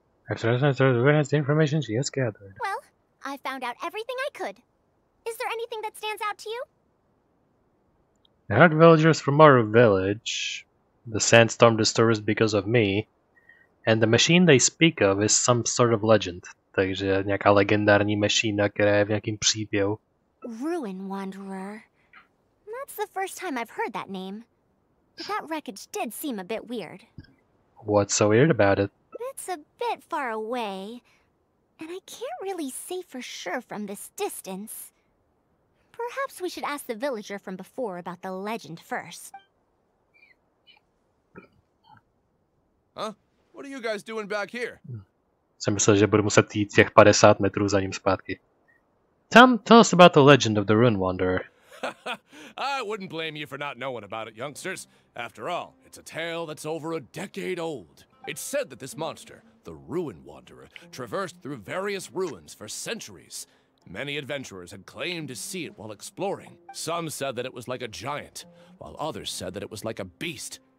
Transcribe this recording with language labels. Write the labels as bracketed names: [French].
[English] After the information she has gathered. Well, I found out everything I could. Is there anything that stands out to you? The hard villagers from our village. The sandstorm disturbs because of me. And the machine they speak of is some sort of legend. [Czech] Takže nějaká legendární mašina, která je v nějakým příběhu. [English] Ruin Wanderer. That's the first time I've heard that name. But that wreckage did seem a bit weird. What's so weird about it? It's a bit far away, and I can't really say for sure from this distance. Perhaps we should ask the villager from before about the legend first. Huh? What are you guys doing back here? [Czech] Jsem myslel, že budu muset jít těch 50 metrů za ním zpátky. [English] Tell us about the legend of the Ruin Wanderer. I wouldn't blame you for not knowing about it, youngsters. After all, it's a tale that's over a decade old. It's said that this monster, the Ruin Wanderer, traversed through various ruins for centuries, Many adventurers had claimed to see it while exploring. Some said that it was like a giant, while others said that it was like a beast.